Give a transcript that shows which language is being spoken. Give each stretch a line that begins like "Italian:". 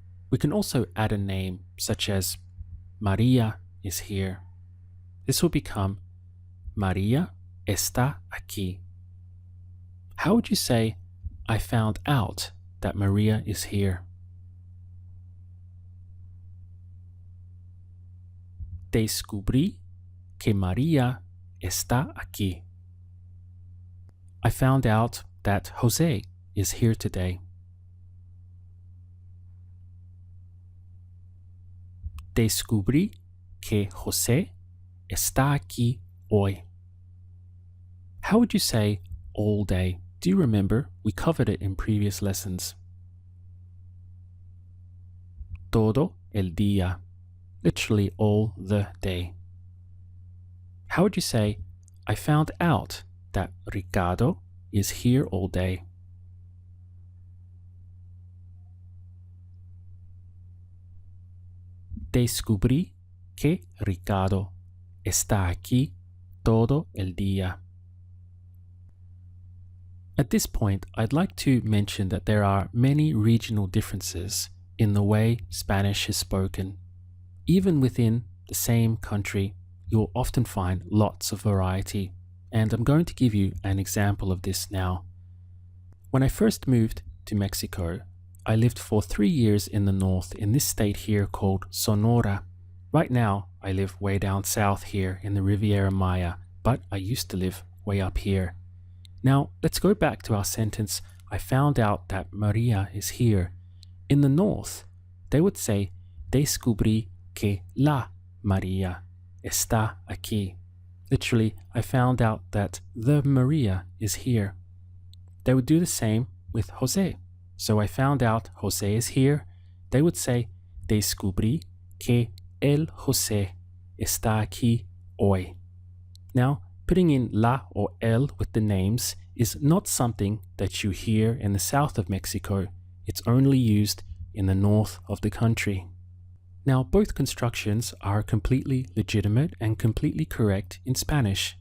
English: We can also add a name such as Maria is here. This will become Maria está aquí. How would you say, I found out that Maria is here?
Spanish: Descubrí que María está aquí.
English: I found out that Jose is here today.
Spanish: Descubrí que José está aquí hoy.
English: How would you say all day? Do you remember? We covered it in previous lessons. Todo el día. Literally all the day. How would you say, I found out that Ricardo is here all day?
Spanish: Descubrí que Ricardo está aquí todo el día.
English: At this point, I'd like to mention that there are many regional differences in the way Spanish is spoken. Even within the same country, you'll often find lots of variety, and I'm going to give you an example of this now. When I first moved to Mexico, I lived for 3 years in the north in this state here called Sonora. Right now, I live way down south here in the Riviera Maya, but I used to live way up here. Now, let's go back to our sentence, I found out that Maria is here. In the north, they would say, descubrí que la María está aquí. Literally, I found out that the Maria is here. They would do the same with José. So I found out José is here. They would say, descubrí que el José está aquí hoy. Now, putting in la or el with the names is not something that you hear in the south of Mexico. It's only used in the north of the country. Now, both constructions are completely legitimate and completely correct in Spanish.